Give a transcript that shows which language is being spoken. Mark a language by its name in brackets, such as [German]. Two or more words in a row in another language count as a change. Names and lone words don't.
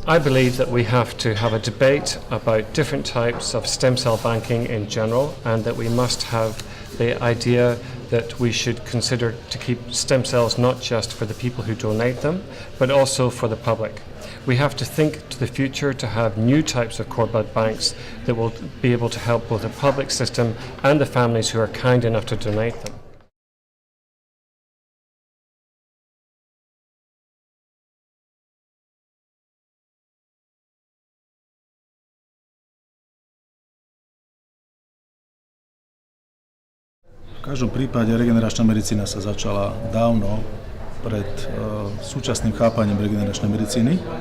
[English] I believe that we have to have a debate about different types of stem cell banking in general, and that we must have the idea that we should consider to keep stem cells not just for the people who donate them, but also for the public. We have to think to the future to have new types of cord blood banks that will be able to help both the public system and the families who are kind enough to donate them. [Slovak] V každom prípade regeneračná medicína sa začala dávno pred súčasným chápaním regeneračnej medicíny.